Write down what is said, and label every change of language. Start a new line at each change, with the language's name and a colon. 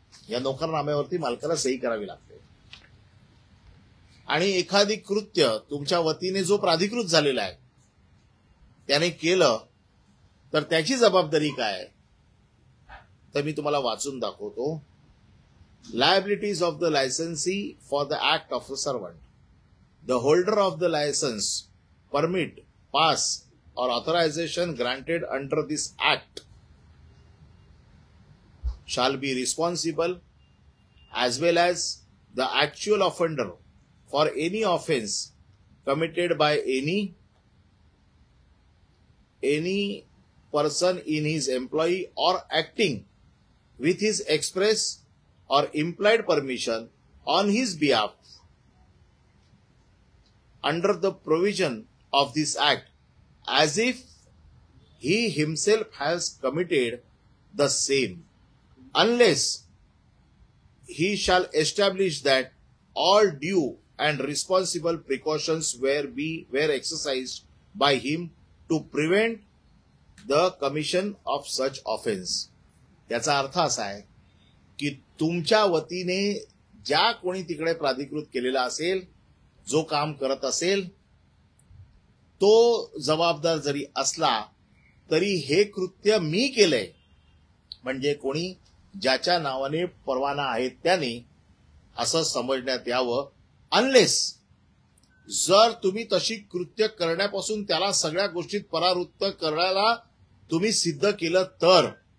Marathi: या नोकरनाम्यावरती मालकाला सही करावी लागते. आणि एखादी कृत्य तुमच्या वतीने जो प्राधिकृत झालेला आहे त्याने केलं तर त्याची जबाबदारी काय, तर मी तुम्हाला वाचून दाखवतो.
English: Liabilities of the licensee for the act of a servant. The holder of the license, permit, pass or authorization granted under this act shall be responsible as well as the actual offender for any offense committed by any person in his employ or acting with his express or implied permission on his behalf under the provision of this act as if he himself has committed the same, unless he shall establish that all due and responsible precautions were exercised by him to prevent the commission of such offense.
Marathi: याचा अर्थ असा आहे की तुमच्या वतीने ज्या कोणी तिकडे प्राधिकृत केलेला असेल, जो काम करत असेल, तो जबाबदार जरी असला तरी हे कृत्य मी केलंय म्हणजे कोणी ज्याच्या नावाने परवाना आहे त्याने असं समजण्यात यावं, अनलेस जर तुम्ही तशी कृत्य करण्यापासून त्याला सगळ्या गोष्टीत परावृत्त करायला तुम्ही सिद्ध केलं तर.